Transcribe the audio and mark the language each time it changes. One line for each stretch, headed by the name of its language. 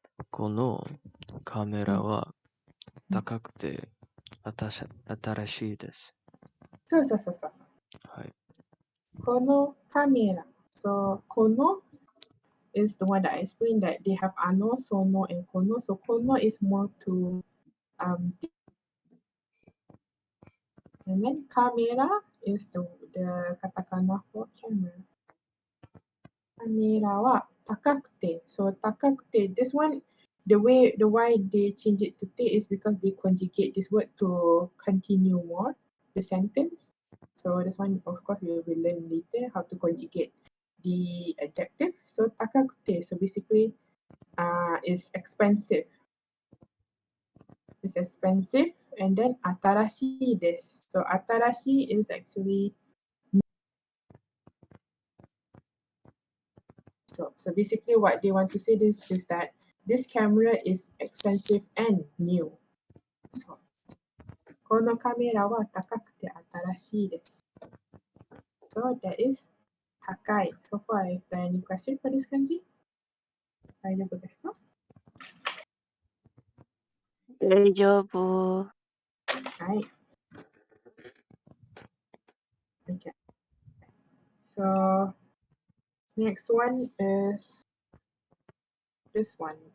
Japanese: このカメラは高くて新しいです。そうそうそうそう。はい。このカメラ。
English: So, kono is the one that I explained that they have ano, sono, and kono. So, kono is more to and then camera is the katakana for camera.
Japanese: Kamera wa takakute.
English: So, takakute, this one, the why they change it to te is because they conjugate this word to continue more the sentence. So this one, of course, we will learn later how to conjugate the adjective. So takakute, so basically, is expensive. It's expensive, and then
Japanese: atarashi desu.
English: So atarashi is actually so basically what they want to say this is that this camera is expensive and new.
Japanese: So このカメラは高くて新しいです。
English: So that is 高い。 So far, is there any question for this kanji?
Japanese: 大丈夫ですか？大丈夫。はい。
English: Okay. So Next one is this one.